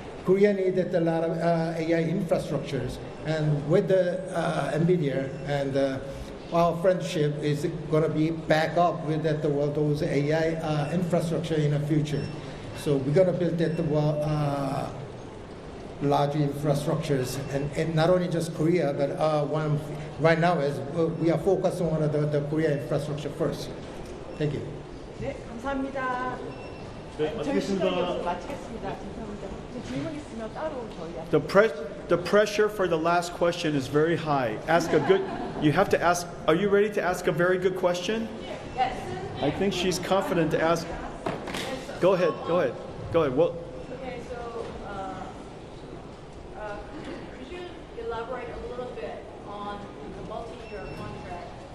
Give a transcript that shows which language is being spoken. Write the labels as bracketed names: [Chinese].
[English] Korea needed a lot of AI infrastructures, and with the NVIDIA and our friendship is going to be back up with that those AI infrastructure in the future. So we're going to build that large infrastructures, and not only just Korea, but right now we are focusing on the Korea infrastructure first. Thank you. [Korean] 네, 감사합니다. 저희 시간이 없어 마치겠습니다. 죄송합니다. 질문 있으면 따로 저희한테. [English] The pressure for the last question is very high. You have to ask, are you ready to ask a very good question? Yes. I think she's confident to ask. Go ahead. Well, Okay, so could you elaborate a little bit on the multi-year contract?